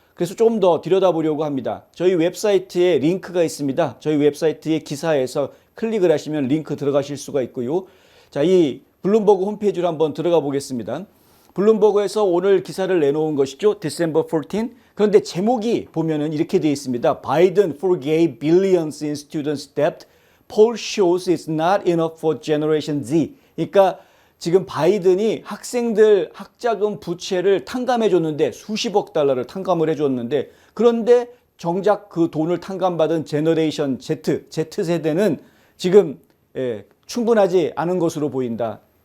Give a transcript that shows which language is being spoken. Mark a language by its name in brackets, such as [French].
[Korean] 그래서 조금 더 들여다보려고 합니다. 저희 웹사이트에 링크가 있습니다. 저희 웹사이트의 기사에서 클릭을 하시면 링크 들어가실 수가 있고요. 자, 이 블룸버그 홈페이지로 한번 들어가 보겠습니다. 블룸버그에서 오늘 기사를 내놓은 것이죠. [English] December 14. [Korean] 그런데 제목이 보면은 이렇게 되어 있습니다. [English] Biden forgave billions in students' debt. Poll shows it's not enough for Generation Z. [Korean] 그러니까 지금 바이든이 학생들 학자금 부채를 탕감해 줬는데 수십억 달러를 탕감을 해 줬는데 그런데 정작 그 돈을 탕감받은 제너레이션 Z세대는 지금 충분하지 않은 것으로 보인다.